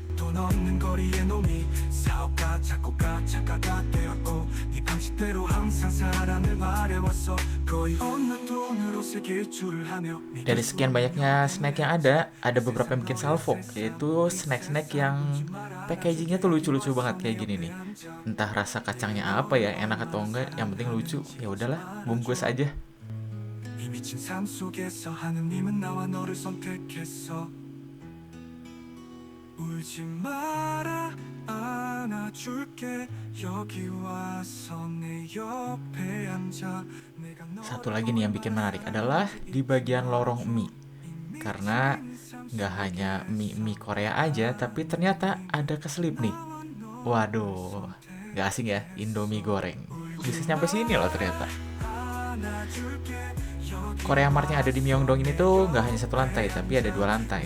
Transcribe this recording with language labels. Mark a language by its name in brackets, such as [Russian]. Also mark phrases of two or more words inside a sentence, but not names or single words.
[Indonesian] Dari sekian banyaknya snack yang ada beberapa yang bikin salvo, yaitu snack-snack yang packagingnya tuh lucu-lucu banget kayak gini nih. Entah rasa kacangnya apa ya, enak atau enggak, yang penting lucu. Ya udahlah, bungkus aja. [Korean] 미친 삶 속에서 하느님은 나와 너를 선택했어 울지 마라 안아줄게 여기 와서 내 옆에 앉아 내가 [Indonesian] Satu lagi nih yang bikin menarik adalah di bagian lorong mie. Karena nggak hanya mie Korea aja, tapi ternyata ada keselip nih. Waduh, nggak asing ya, Indomie goreng. Bisa nyampe sini loh ternyata. Korea Mart yang ada di Myeongdong ini tuh nggak hanya satu lantai, tapi ada 2 lantai.